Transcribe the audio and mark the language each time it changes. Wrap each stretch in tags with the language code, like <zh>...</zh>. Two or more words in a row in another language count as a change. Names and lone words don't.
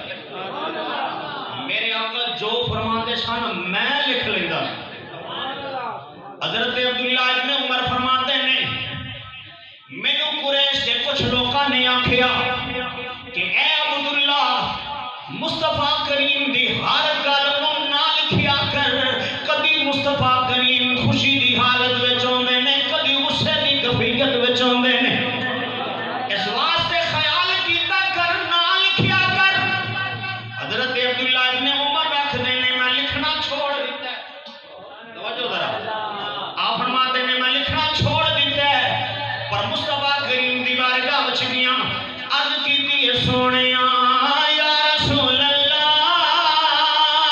<pa>میرے آقا جو فرماتے سن میں لکھ لیتا حضرت عبداللہ ابن عمر فرماتے ہیں مینوں</pa> <ur>قریش کے کچھ لوگوں نے</ur> <pa>آکھیا کہ اے عبداللہ مصطفیٰ کریم دی ہر گل نوں نہ لکھیا کر کبھی مصطفیٰ کریم خوشی دی حالت وچ ہوندے نے کبھی غصے دی کیفیت وچ ہوندے نے اس واسطے خیال کیتا کر نہ لکھیا کر حضرت عبداللہ ابن عمر رکھدے نے میں لکھنا چھوڑ دیتا ہے توجہ ذرا آپ فرماتے نے میں لکھنا چھوڑ دیتا ہے پر مصطفیٰ کریم دی بارگاہ وچ گیا عرض کیتی ہے سونیا</pa> <ar>یا رسول اللہ</ar>